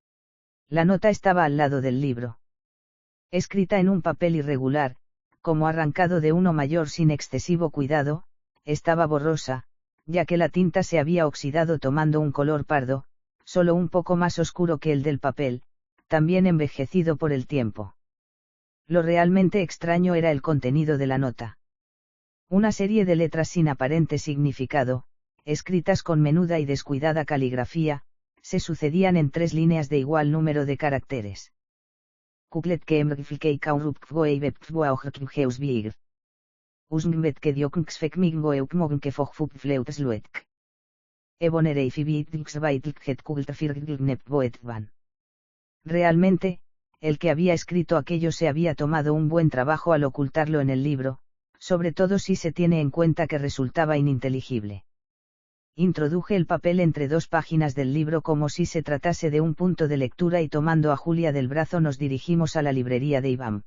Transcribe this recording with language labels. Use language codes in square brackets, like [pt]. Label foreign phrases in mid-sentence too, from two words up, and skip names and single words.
[es] La nota estaba al lado del libro. Escrita en un papel irregular, como arrancado de uno mayor sin excesivo cuidado, estaba borrosa, ya que la tinta se había oxidado tomando un color pardo, solo un poco más oscuro que el del papel, también envejecido por el tiempo. Lo realmente extraño era el contenido de la nota. Una serie de letras sin aparente significado, escritas con menuda y descuidada caligrafía, se sucedían en 3 líneas de igual número de caracteres. Kuklet que emriflikei kaurupkvoei webkvoaujkheusbier. Usnbet que dioknksfekmigvoeukmognke fogfupfleutsluetk. Ebonerei fibitxvaitlkhet kultfirglnepvoetvan. Realmente, el que había escrito aquello se había tomado un buen trabajo al ocultarlo en el libro, sobre todo si se tiene en cuenta que resultaba ininteligible. introduje el papel entre dos páginas del libro como si se tratase de un punto de lectura y tomando a Julia del brazo nos dirigimos a la librería de Iván.